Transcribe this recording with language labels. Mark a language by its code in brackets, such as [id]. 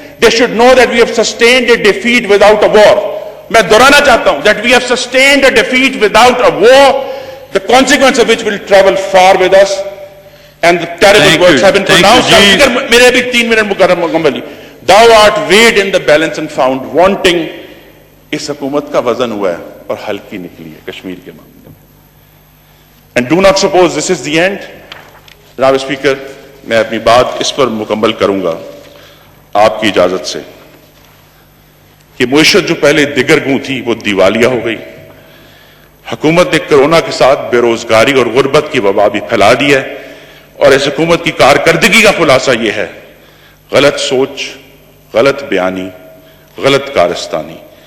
[en] They should know that we have sustained a defeat without a war. [ur] میں دہرانا چاہتا ہوں [en] that we have sustained a defeat without a war, the consequence of which will travel far with us, and the terrible words have been pronounced. [ur] میرے بھی 3 minute مکمل. [en] Thou art weighed in the balance and found wanting. [ur] اس حکومت کا وزن ہوا ہے اور ہلکی نکلی ہے کشمیر کے معاملے میں. [en] And do not suppose this is the end. [ur] جناب اسپیکر, میں اپنی بات اس پر مکمل کروں گا آپ کی اجازت سے کہ معیشت جو پہلے دگرگوں تھی وہ دیوالیہ ہو گئی. حکومت نے کرونا کے ساتھ بے روزگاری اور غربت کی وبا بھی پھیلا دی ہے, اور اس حکومت کی کارکردگی کا خلاصہ یہ ہے: غلط سوچ, غلط بیانی, غلط کارستانی.